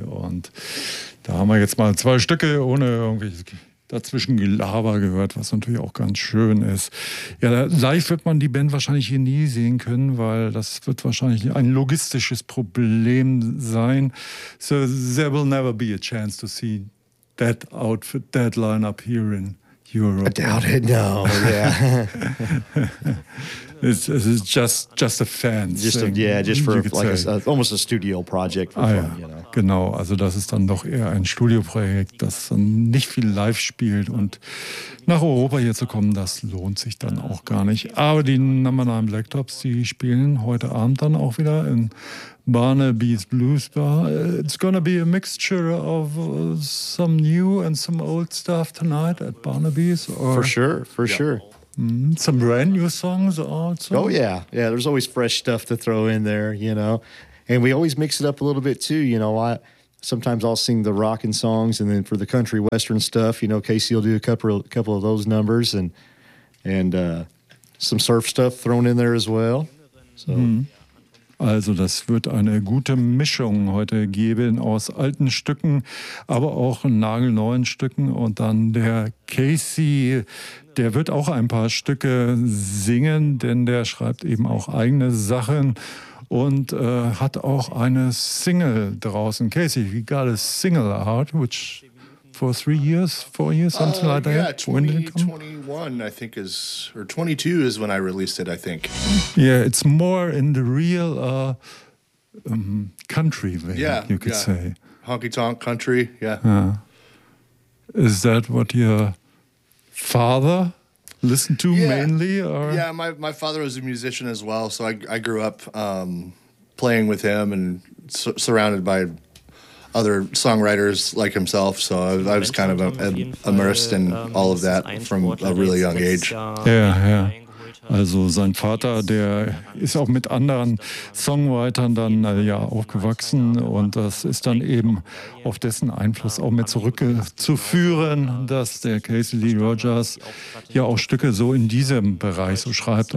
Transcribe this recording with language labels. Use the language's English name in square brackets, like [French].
[German] Und da haben wir jetzt mal zwei Stücke ohne irgendwelches dazwischen Gelaber gehört, was natürlich auch ganz schön ist. Ja, live wird man die Band wahrscheinlich hier nie sehen können, weil das wird wahrscheinlich ein logistisches Problem sein. [English] So there will never be a chance to see that outfit, that lineup here in I doubt it, no, It's just a fan just a, thing. Yeah, just for like almost a studio project for ah, fun, [German] ja. Genau, also das ist dann doch eher ein Studioprojekt, das nicht viel live spielt. Und nach Europa hier zu kommen, das lohnt sich dann auch gar nicht. Aber die Number 9 Blacktops, die spielen heute Abend dann auch wieder in Barnaby's Blues Bar. [English] It's gonna be a mixture of some new and some old stuff tonight at Barnaby's. For sure, for sure. Some brand new songs also. Oh yeah, yeah. There's always fresh stuff to throw in there, you know. And we always mix it up a little bit too, you know. Sometimes I'll sing the rockin' songs, and then for the country western stuff, you know, Casey will do a couple of those numbers, and some surf stuff thrown in there as well. So. [German] Also das wird eine gute Mischung heute geben aus alten Stücken, aber auch nagelneuen Stücken. Und dann der Casey, der wird auch ein paar Stücke singen, denn der schreibt eben auch eigene Sachen und hat auch eine Single draußen. [English] Casey, you got a single out, which for 3 years, 4 years, something like that? Yeah, 2021, I think, or 22 is when I released it, I think. Yeah, it's more in the real country vein, yeah, you could yeah. say. Honky-tonk country, yeah. Is that what your father listened to mainly? Or? Yeah, my father was a musician as well, so I grew up playing with him and surrounded by other songwriters like himself, so I was kind of immersed in all of that from a really young age. Yeah. [German] Also sein Vater, der ist auch mit anderen Songwritern dann ja aufgewachsen und das ist dann eben auf dessen Einfluss auch mit zurückzuführen, dass der Casey Lee Rogers ja auch Stücke so in diesem Bereich so schreibt.